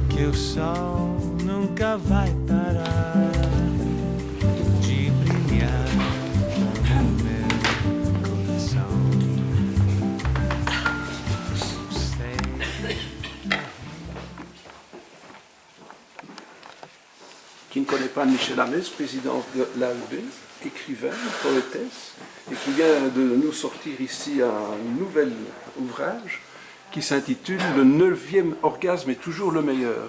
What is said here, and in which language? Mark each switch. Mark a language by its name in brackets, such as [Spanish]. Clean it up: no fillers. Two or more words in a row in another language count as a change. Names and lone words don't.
[Portuguese] o sol nunca vai parar de brilhar no meu coração. Sei. [French] Qui ne connaît pas Michel Hamès, président de l'AEB, écrivain, poétesse, et qui vient de nous sortir ici un nouvel ouvrage qui s'intitule « Le 9e orgasme est toujours le meilleur ».